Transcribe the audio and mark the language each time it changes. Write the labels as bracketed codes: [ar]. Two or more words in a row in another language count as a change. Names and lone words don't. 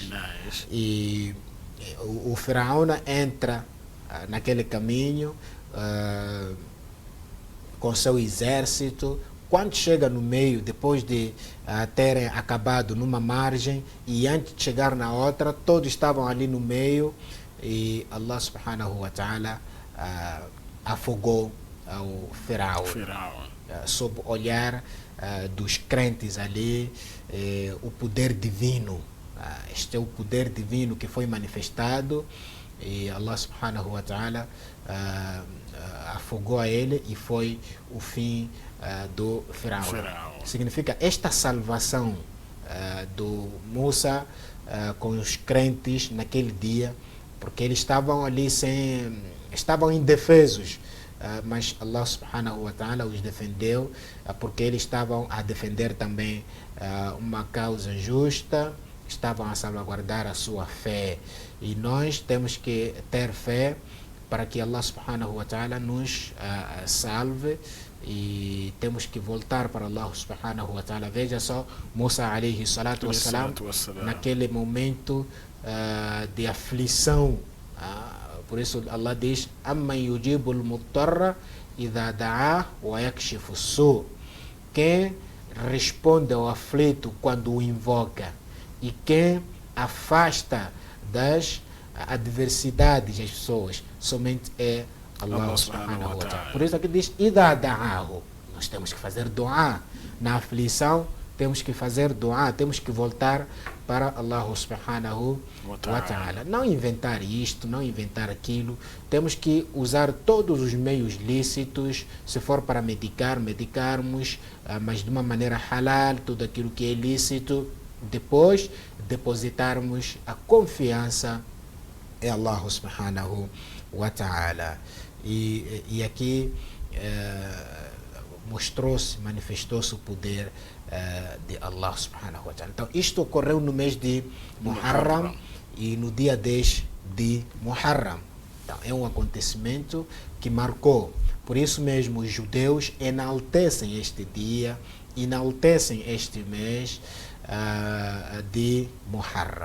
[pt] E o Firaun entra naquele caminho com seu exército. Quando chega no meio, depois de terem acabado numa margem e antes de chegar na outra, todos estavam ali no meio, e [ar] الله سبحانه وتعالى [pt] afogou ao Firaun. Sob o olhar dos crentes ali, o poder divino. Este é o poder divino que foi manifestado, e [ar] الله سبحانه وتعالى [pt] afogou a ele, e foi o fim do Firaun. Significa esta salvação do Musa com os crentes naquele dia, porque eles estavam ali estavam indefesos, mas [ar] الله سبحانه وتعالى [pt] os defendeu, porque eles estavam a defender também uma causa justa, estavam a salvaguardar a sua fé. E nós temos que ter fé para que [ar] الله سبحانه وتعالى [pt] nos salve, e temos que voltar para [ar] الله سبحانه وتعالى. [pt] Veja só, [ar] Musa عليه الصلاة والسلام, [pt] naquele momento de aflição. Por isso Allah diz: [ar] أمن يجيب المضطر إذا دعا ويكشف السوء'. [pt] Quem responde ao aflito quando o invoca, e quem afasta das adversidades as pessoas, somente é [ar] الله سبحانه وتعالى. [pt] Por isso aqui diz: [ar] إذا دعاه. [pt] Nós temos que fazer dua na aflição, temos que fazer dua, temos que voltar para [ar] الله سبحانه وتعالى. [pt] Não inventar isto, não inventar aquilo. Temos que usar todos os meios lícitos. Se for para medicarmos, mas de uma maneira halal, tudo aquilo que é lícito. Depois, depositarmos a confiança em [ar] الله سبحانه وتعالى. [pt] E aqui manifestou-se o poder de [ar] الله سبحانه وتعالى. [pt] Então, isto ocorreu no mês de Muharram e no dia 10 de Muharram. Então, é um acontecimento que marcou. Por isso mesmo, os judeus enaltecem este dia, enaltecem este mês de Muharram.